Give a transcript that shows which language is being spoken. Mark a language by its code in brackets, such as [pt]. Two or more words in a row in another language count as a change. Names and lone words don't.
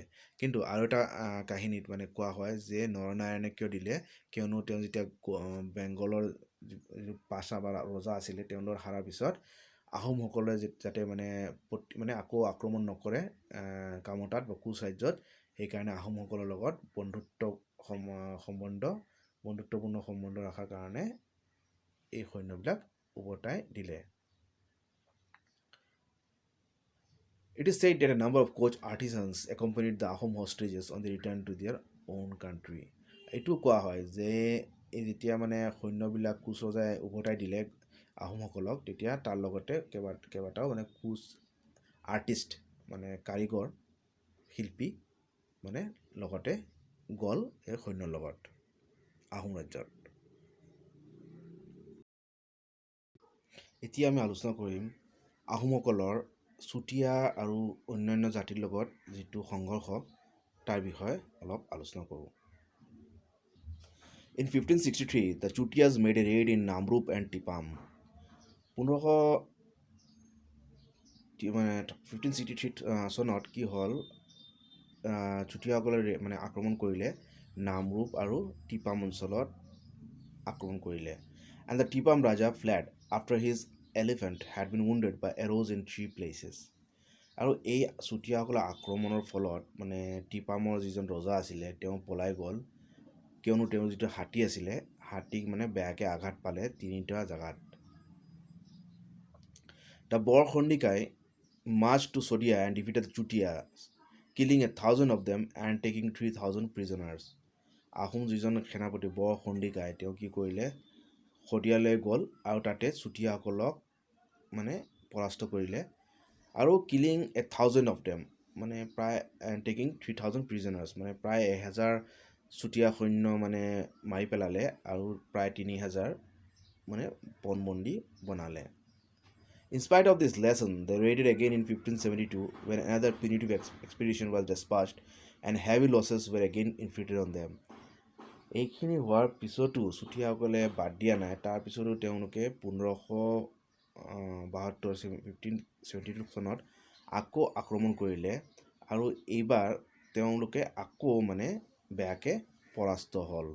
[as] কিন্তু আৰু এটা কাহিনীত মানে কোৱা হয় যে নৰনাৰায়ণে কিয় দিলে, কিয়নো তেওঁ যেতিয়া বেংগলৰ পাছা বা ৰজা আছিলে তেওঁলোকৰ হাৰাৰ পিছত আহোমসকলে যাতে মানে আকৌ আক্ৰমণ নকৰে কামতাত বা কোচ ৰাজ্যত, সেইকাৰণে আহোমসকলৰ লগত বন্ধুত্বপূৰ্ণ সম্বন্ধ ৰখাৰ কাৰণে এই সৈন্যবিলাক উভতাই দিলে। [en] It is said that a number of coach artisans accompanied the Ahom hostages on the return to their own country. [as] এইটো কোৱা হয় যে এই যেতিয়া মানে সৈন্যবিলাক কোচ ৰজাই উভতাই দিলে আহোমসকলক, তেতিয়া তাৰ লগতে কেইবাটাও মানে কোচ আৰ্টিষ্ট মানে কাৰিকৰ শিল্পী মানে লগতে গ'ল এই সৈন্যৰ লগত আহোম ৰাজ্যত। এতিয়া আমি আলোচনা কৰিম আহোমসকলৰ চুতীয়া আৰু অন্যান্য জাতিৰ লগত যিটো সংঘৰ্ষ তাৰ বিষয়ে অলপ আলোচনা কৰোঁ। [en] In 1563, the Chutias made a raid in Namrup and Tipam. [as] 1563 চনত কি হ'ল, চুতীয়াসকলে মানে আক্ৰমণ কৰিলে নামৰূপ আৰু টিপাম অঞ্চলত আক্ৰমণ কৰিলে। [en] And the Tipam Raja fled after his elephant had been wounded by arrows in 3 places. [as] আৰু এই চুতীয়াসকলৰ আক্ৰমণৰ ফলত মানে টিপামৰ যিজন ৰজা আছিলে তেওঁ পলাই গ'ল, কিয়নো তেওঁৰ যিটো হাতী আছিলে হাতীক মানে বেয়াকৈ আঘাত পালে 3টা জেগাত। [en] The Bor Khondikai marched to Sodia and defeated the Chutias, killing 1,000 of them and taking 3,000 prisoners. [as] আহোম যিজন সেনাপতি বৰ খণ্ডিকাই তেওঁ কি কৰিলে, শদিয়ালৈ গ'ল আৰু তাতে চুতীয়াসকলক মানে পৰাস্ত কৰিলে আৰু [en] killing 1,000 of them [as] মানে প্ৰায় [en] taking 3,000 prisoners [as] মানে প্ৰায় 1,000 চুতীয়া সৈন্য মানে মাৰি পেলালে আৰু প্ৰায় 3,000 মানে পণবন্দী বনালে। [en] In spite of this lesson, they raided again in 1572 when another punitive expedition was dispatched and heavy losses were again inflicted on them. [as] এইখিনি হোৱাৰ পিছতো চুতীয়াসকলে বাদ দিয়া নাই। তাৰপিছতো তেওঁলোকে 1572 চনত আকৌ আক্ৰমণ কৰিলে আৰু এইবাৰ তেওঁলোকে আকৌ মানে বেয়াকৈ পৰাস্ত হ'ল।